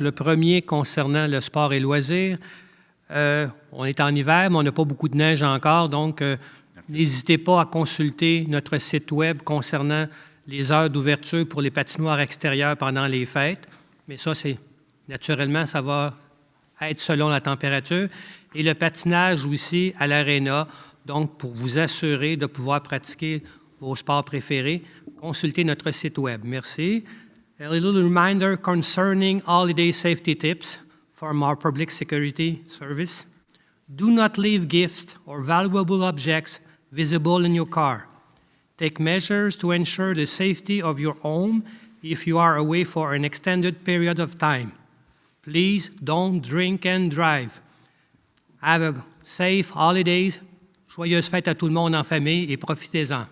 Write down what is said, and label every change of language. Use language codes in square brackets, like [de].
[fr] Le premier concernant le sport et loisirs. On est en hiver, mais on n'a pas beaucoup de neige encore, donc n'hésitez pas à consulter notre site web concernant les heures d'ouverture pour les patinoires extérieures pendant les fêtes. Mais ça, naturellement, ça va être selon la température. Et le patinage aussi à l'aréna, donc pour vous assurer de pouvoir pratiquer vos sports préférés, consultez notre site web. Merci. [en] A little reminder concerning holiday safety tips from our Public Security Service. Do not leave gifts or valuable objects visible in your car. Take measures to ensure the safety of your home if you are away for an extended period of time. Please don't drink and drive. Have a safe holidays. [fr] Joyeuses fêtes à tout le monde en famille et profitez-en.